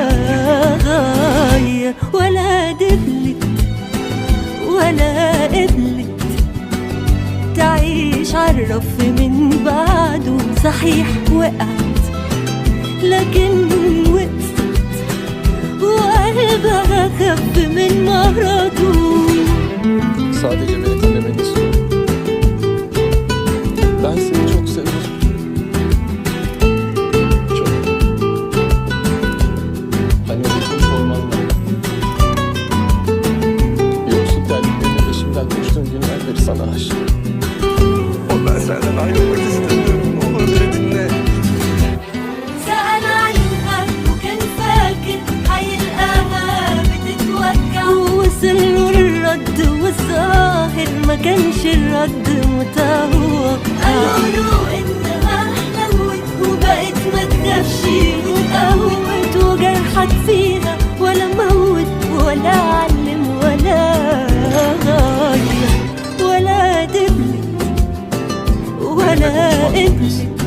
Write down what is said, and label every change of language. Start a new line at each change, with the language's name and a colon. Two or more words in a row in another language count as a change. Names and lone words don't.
Arabic: غير ولا دبلت ولا قبلت تعيش عالرف من بعده صحيح وقعت لكن وقفت وقلبها خف من مرضه
Turkish: Sadece beni dinlemeni istiyorum. Ben seni çok seviyorum. Çok. Hani unutmuş olman var. Yoksul terliklerine peşimden koştuğum günler beri sana aşığım. Ben senden ayrılmak istemiyorum. Ne olur beni dinle.
Arabic: سأل عنها وكان فاكر هيلقاها بتتوجع ووصل له الرد والظاهر ما كانش الرد متوقع قالوا له إنها حلوت وبقت ما تخافش وتقوت وجرحك فيها ولا موت ولا علم ولا غير ولا دبلت ولا قبلت